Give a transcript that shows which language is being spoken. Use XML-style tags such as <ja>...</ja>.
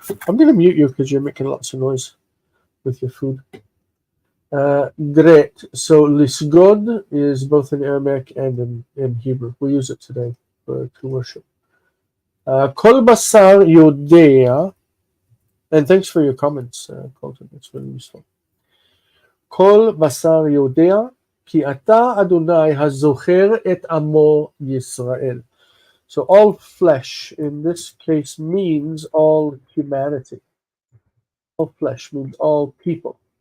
<en>I'm going to mute you because you're making lots of noise with your food. Great. So lisgod is both in Aramaic and in Hebrew. We use it today to worship.</en> <he>Kol basar yodea,</he> <en>and thanks for your comments, Colton. It's really useful.</en> <he>כל בשר יודע, כי אתה אדוני הזוכר את עמו ישראל.</he> <en>So all flesh in this case means all humanity. All flesh means all people.</en>